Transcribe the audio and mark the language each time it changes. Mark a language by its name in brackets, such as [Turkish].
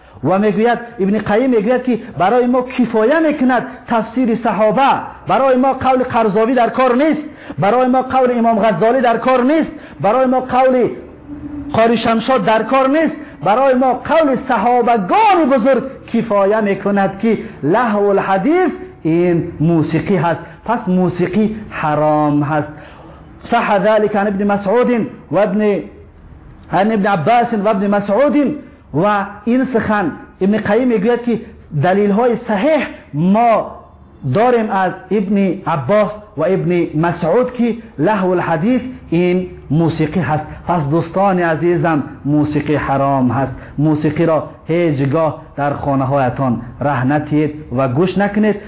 [Persian] و میگوید ابن قیم میگوید که برای ما کفایه میکند تفسیر صحابه، برای ما قول قرضاوی در کار نیست، برای ما قول امام غزالی در کار نیست، برای ما قول قاری شمشاد در کار نیست، برای ما قول صحابگان بزرگ کفایه میکند که لهو الحدیث این موسیقی هست. پس موسیقی حرام هست. [Arabic] صح ذلك عن ابن مسعود و ابن عباس و ابن مسعود. [Persian] و این سخن ابن قیم میگوید که دلیل های صحیح ما داریم از ابن عباس و ابن مسعود که لهو الحدیث این موسیقی هست. پس دوستان عزیزم، موسیقی حرام هست. موسیقی را هیچگاه در خانه هایتان ره نتید و گوش نکنید.